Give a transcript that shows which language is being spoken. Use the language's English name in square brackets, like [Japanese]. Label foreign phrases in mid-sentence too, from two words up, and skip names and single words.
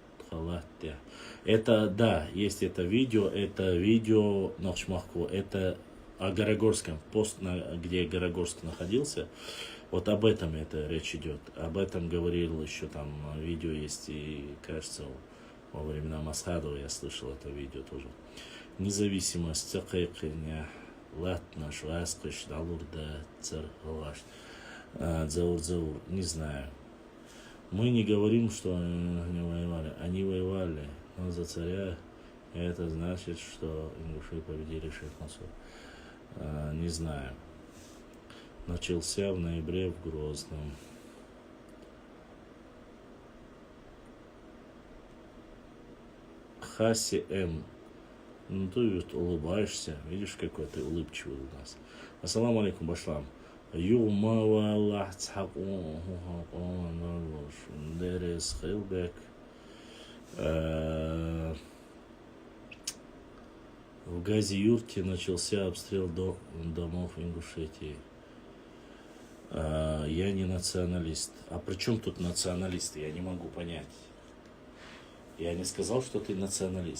[Russian] Это, да, есть это видео Нахшмахку, это о Горогорском, пост, где Горогорск находился, вот об этом это речь идет, об этом говорил еще там, видео есть и, кажется, во времена Масхадова я слышал это видео тоже. Независимость, цакайкиня, латна, шваскаш, далурда, царгалаш, дзаур, не знаю. Мы не говорим, что они воевали. Они воевали, но за царя это значит, что ингуши победили шейх Мансур. Не знаю. Начался в ноябре в Грозном. Хаси М. Ну ты вот улыбаешься, видишь, какой ты улыбчивый у нас. [Arabic] السلام عليكم, [Ingush] Башлам. Юма валлах дерес хилбек. [Russian] В Гази-Юрте начался обстрел домов Ингушетии. Я не националист. А при чем тут националисты? Я не могу понять. Я не сказал, что ты националист.